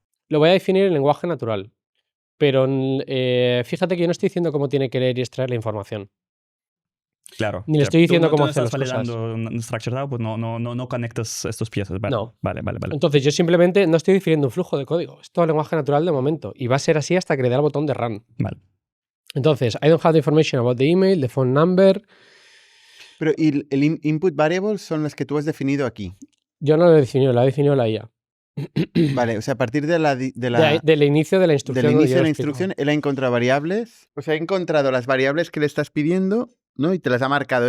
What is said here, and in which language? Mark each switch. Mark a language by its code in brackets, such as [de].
[es] Lo voy a definir en lenguaje natural. Pero fíjate que yo no estoy diciendo cómo tiene que leer y extraer la información. Claro. Ni le estoy diciendo cómo hacer las las cosas. Tú no estás validando Structured Output, no conectas estos piezas. Vale, no. Vale. Entonces yo simplemente no estoy definiendo un flujo de código. Es todo lenguaje natural de momento. Y va a ser así hasta que le dé al botón de Run. Vale. Entonces, [en] I don't have the information about the email, the phone number. [es] Pero ¿y el input variables son las que tú has definido aquí? Yo no lo he definido, la ha definido la IA. Vale, o sea, a partir del inicio de la instrucción. Del inicio de la instrucción, él ha encontrado variables. O sea, ha encontrado las variables que le estás pidiendo, ¿no? Y te las ha marcado.